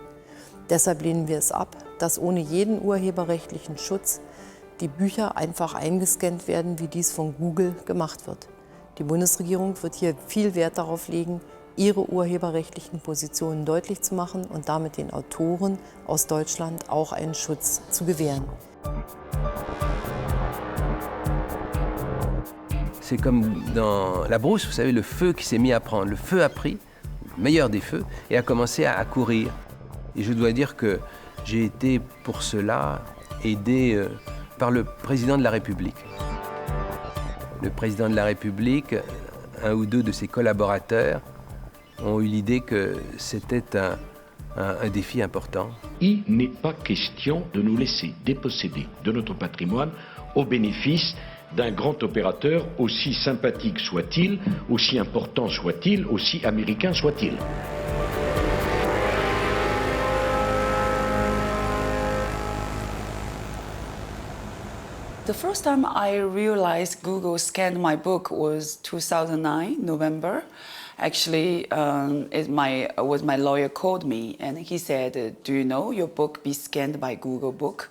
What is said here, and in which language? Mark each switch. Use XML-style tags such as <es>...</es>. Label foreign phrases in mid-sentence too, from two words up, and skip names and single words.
<de>Deshalb lehnen wir es ab, dass ohne jeden urheberrechtlichen Schutz die Bücher einfach eingescannt werden, wie dies von Google gemacht wird. Die Bundesregierung wird hier viel Wert darauf legen, ihre urheberrechtlichen Positionen deutlich zu machen und damit den Autoren aus Deutschland auch einen Schutz zu gewähren.</de> <fr>C'est comme dans la brousse, vous savez, le feu qui s'est mis à prendre. Le feu a pris, meilleur des feux, et a commencé à courir. Et je dois dire que j'ai été pour cela aidé par le président de la République. Le président de la République, un ou deux de ses collaborateurs, ont eu l'idée que c'était un défi important. Il n'est pas question de nous laisser déposséder de notre patrimoine au bénéfice d'un grand opérateur, aussi sympathique soit-il, aussi important soit-il, aussi américain soit-il.</fr> <en>The first time I realized Google scanned my book was 2009, November. Actually, my lawyer called me and he said, do you know your book be scanned by Google Book?</en>